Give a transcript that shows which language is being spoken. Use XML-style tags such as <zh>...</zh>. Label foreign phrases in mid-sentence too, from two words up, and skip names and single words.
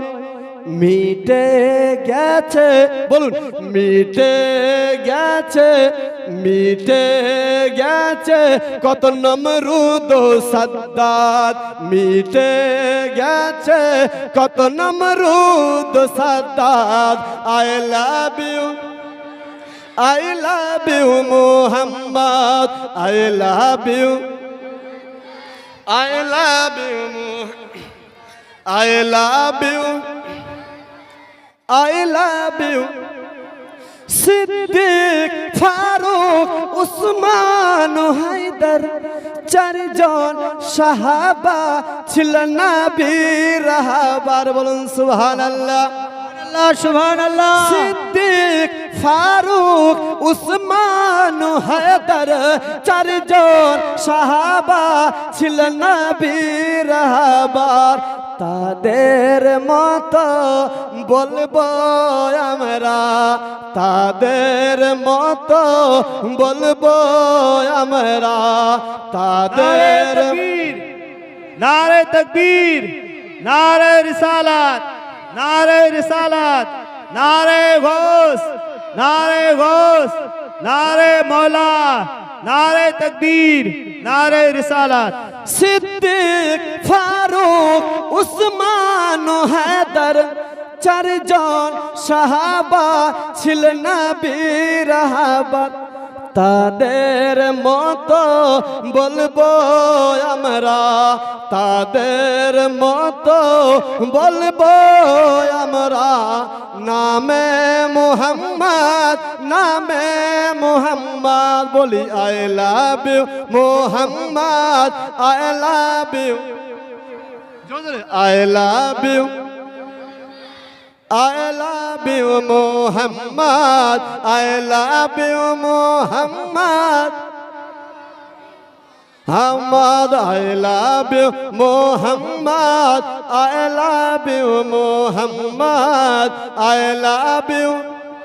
<bn>মিটে গেছে বলুন মিটে গেছে, মিটে গেছে কত নমরুদ সাদ্দাত, মিটে গেছে কত নমরুদ সাদ্দাত।</bn> <en>I love you, I love you, Muhammad, I love you, I love you, I love you, I love you.</en> <bn>সিদ্দিক ফারুক উসমান হায়দার চারজন সাহাবা ছিলেন নবীর রাহবার। বলুন সুবহানাল্লাহ সুবহানাল্লাহ। সিদ্দিক ফারুক উসমান হায়দার চারজন সাহাবা ছিলেন নবীর রাহবার। তাদের মতো বলবো আমরা, তাদের মতো বলবো আমরা, তাদের</bn> <hi>नारे तकबीर, नारे रिसालत, नारे रिसालत, नारे गौस, नारे गौस, नारे मौला, नारे तकबीर, नारे रिसालत।</hi> <bn>सिद्दीक फारूक उस्मान ও हैदर চারজন সাহাবা ছিলেন নবীর রাহবার, তাদের মতো বলবো আমরা, তাদের মতো বলবো আমরা, নামে মুহাম্মদ, নামে মুহাম্মদ, বলি</bn> <en>I love you Muhammad, I love you, I love you, I love you Muhammad, I love you Muhammad, Muhammad, I love you Muhammad, I love you Muhammad, I love you.</en>